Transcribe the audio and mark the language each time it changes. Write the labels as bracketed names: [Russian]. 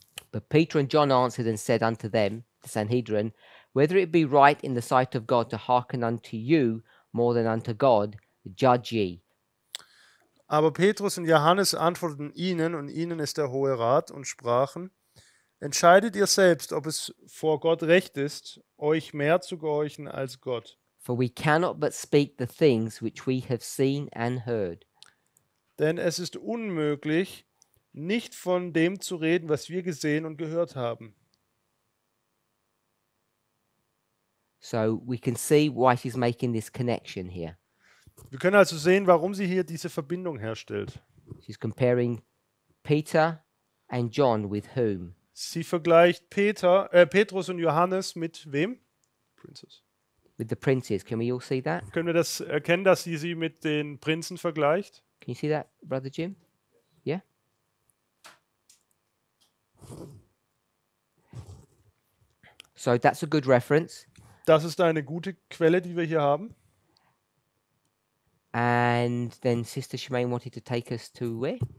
[English] But Peter and John answered and said unto them, the Sanhedrin, whether it be right in the sight of God to hearken unto you more than unto God, judge ye. [German] Aber Petrus und Johannes antworteten ihnen, und ihnen ist der Hohe Rat, und sprachen, entscheidet ihr selbst, ob es vor Gott recht ist, euch mehr zu gehorchen als Gott. [English] For we cannot but speak the things which we have seen and heard. [German] Denn es ist unmöglich, nicht von dem zu reden, was wir gesehen und gehört haben. [English] So we can see why she's making this connection here. [German] Wir können also sehen, warum sie hier diese Verbindung herstellt. [English] She's comparing Peter and John with whom? [German] Sie vergleicht Petrus und Johannes mit wem? [English] Princess. With the princes. Can we all see that? [German] Können wir das erkennen, dass sie mit den Prinzen vergleicht? [English] Can you see that, Brother Jim? Yeah? So that's a good reference. [German] Das ist eine gute Quelle, die wir hier haben. [English] And then Sister Shemaine wanted to take us to where?